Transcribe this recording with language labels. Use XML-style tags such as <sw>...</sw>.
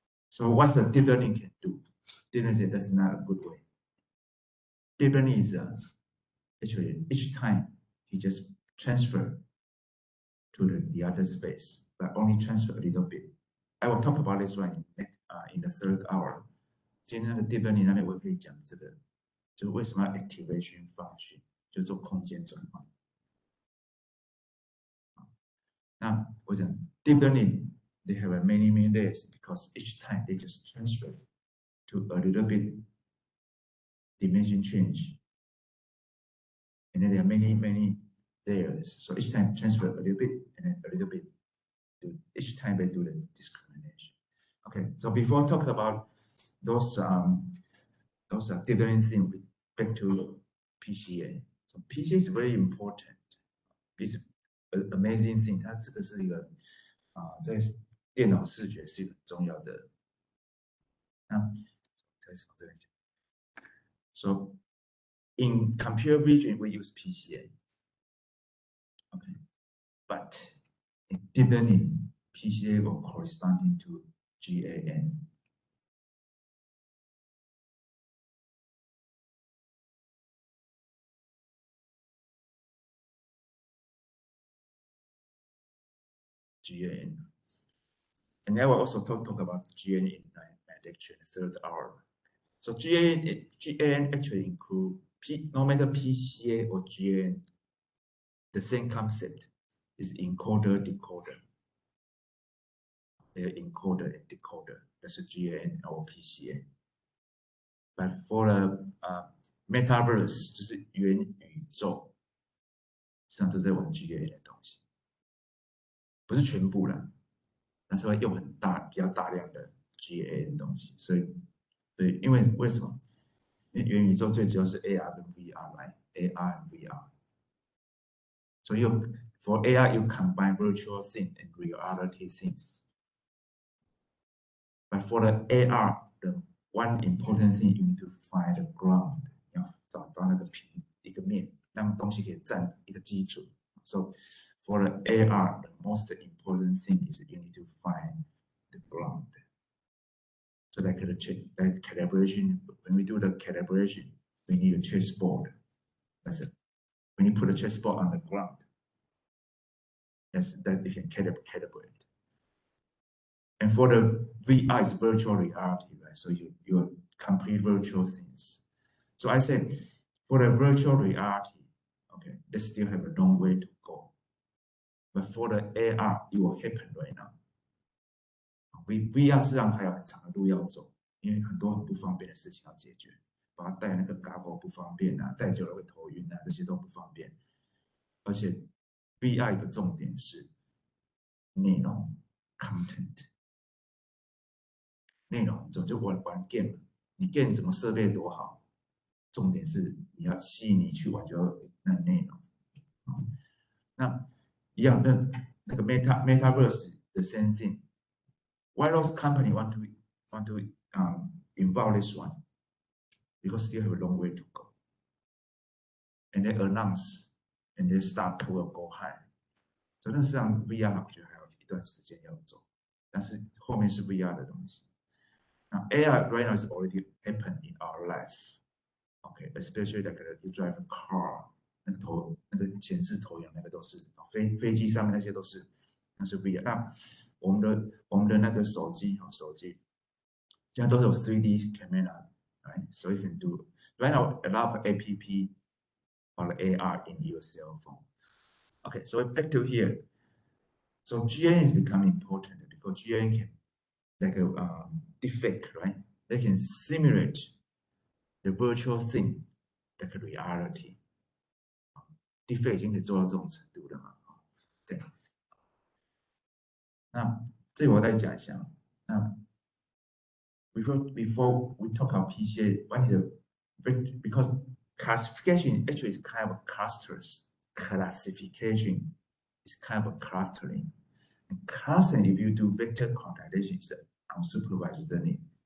<en>So what's the deep learning can do? Deep learning, that's not a good way. Deep learning is actually each time he just transfer to the other space, but only transfer a little bit. I will talk about this one in the third hour.</en> <zh>今天的 deep learning 那边我可以讲这个，就是为什么要 activation function， 就是做空间转换。那我讲</zh> <en>deep learning they have many layers because each time they just transfer to a little bit dimension change, and then there are many layers. So each time transfer a little bit and then a little bit. Each time they do the discrimination. Okay, so before talking about those deep learning things, we back to PCA. So PCA is very important. It's an amazing thing.</en> <zh>它这个是一个在电脑视觉是一个很重要的。那再从这边讲。</zh> <en>So in computer vision we use PCA. Okay, but in deep learning, PCA will corresponding to GAN. GAN. And I will also talk about GAN in my lecture in the third hour. So GAN actually include no matter PCA or GAN, the same concept is encoder decoder. They're encoder and decoder. That's a GAN or PCA. But for the metaverse,</en> <zh>就是元宇宙，实际上都在玩 GAN 的东西，不是全部啦，但是会用比较大量的 GAN 的东西。所以因为为什么？因为元宇宙最主要是 AR 跟 VR 来 ，</zh> <en>AR and VR。 So for AR, you combine virtual things and reality things. But for the AR, the one important thing you need to find the ground.</en> <zh>要找到那个平一个面让东西可以站一个基准。</zh> <en>So for the AR, the most important thing is you need to find the ground. So like the calibration, when we do the calibration, we need a chessboard. That's it. When you put a chessboard on the ground, that you can calibrate. And for the VR, it's virtual reality, right? So you complete virtual things. So I said, for the virtual reality, okay, they still have a long way to go. But for the AR, it will happen right now.</en> <zh>VR 事实上还有很长的路要走，因为很多很不方便的事情要解决，把它戴那个 goggle 不方便啊，戴久了会头晕啊，这些都不方便。而且 VR 一个重点是内容 content。内容就玩 game， 你 game 怎么设备多好，重点是你要吸引你去玩就那内容。那一样那个</zh> <en>metaverse the same thing. Why those company want to involve this one? Because still have a long way to go. And they announce and they start to go high.</en> <zh>所以那实际上 VR 我觉得还有一段时间要走，但是后面是 VR 的东西。</zh> <en>Now, AI right now is already happened in our life. Okay, especially like you drive a car,</en> <zh>那个前置投影那个都是飞机上面那些都是，那是 VR。那我们的那个手机现在都有</zh> <en>3D camera, right? So you can do right now a lot of app or AR in your cell phone. Okay, so back to here. So GN is becoming important because GN can like a deepfake, right? They can simulate the virtual thing like a reality.</en> <zh>Deepfake 已经可以做到这种程度了嘛？对。那这个我再讲一下。</zh> <en>那 before we talk about PCA, one is because classification actually is kind of clusters. Classification is kind of a clustering. And clustering, if you do vector quantization, it's unsupervised learning.</en>